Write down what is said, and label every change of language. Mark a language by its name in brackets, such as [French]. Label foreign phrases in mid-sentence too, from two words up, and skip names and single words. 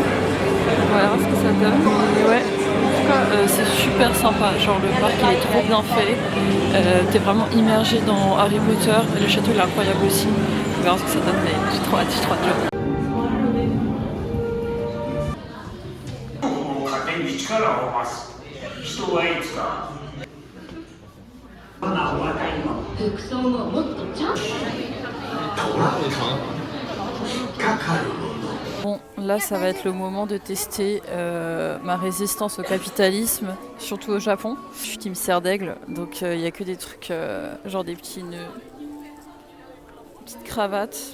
[French] On va voir ce que ça donne. Mais ouais, en tout cas c'est super sympa, genre le parc il est trop bien fait. T'es vraiment immergé dans Harry Potter, le château il est incroyable aussi. On va voir ce que ça donne, mais j'ai trop hâte. [Japanese] 服装をもっとちゃんと [French] Bon, là ça va être le moment de tester ma résistance au capitalisme, surtout au Japon. Je suis team serre d'aigle, donc il n'y a que des trucs genre des petits nœuds, petite cravate.